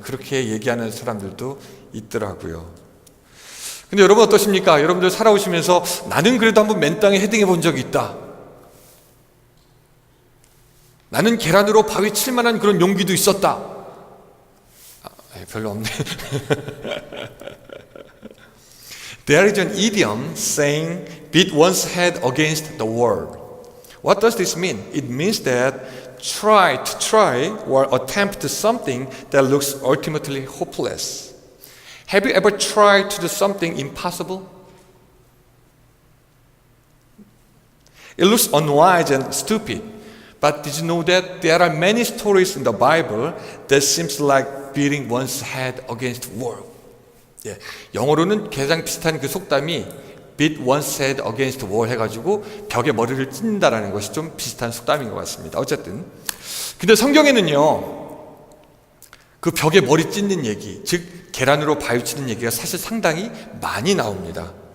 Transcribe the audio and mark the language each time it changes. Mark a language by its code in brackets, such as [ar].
[ko] 그렇게 얘기하는 사람들도 있더라고요. 근데 여러분 어떠십니까? 여러분들 살아오시면서 나는 그래도 한번 맨 땅에 헤딩해 본 적이 있다. 나는 계란으로 바위 칠 만한 그런 용기도 있었다. 별로 없네. [en] There is an idiom saying beat one's head against the wall. What does this mean? It means that try or attempt something that looks ultimately hopeless. Have you ever tried to do something impossible? It looks unwise and stupid. But did you know that there are many stories in the Bible that seems like beating one's head against wall? [ko] 예, 영어로는 가장 비슷한 그 속담이 [en] beat one's head against wall [ko] 해가지고 벽에 머리를 찢는다라는 것이 좀 비슷한 속담인 것 같습니다. 어쨌든 근데 성경에는요 그 벽에 머리 찢는 얘기, 즉 계란으로 바위치는 얘기가 사실 상당히 많이 나옵니다.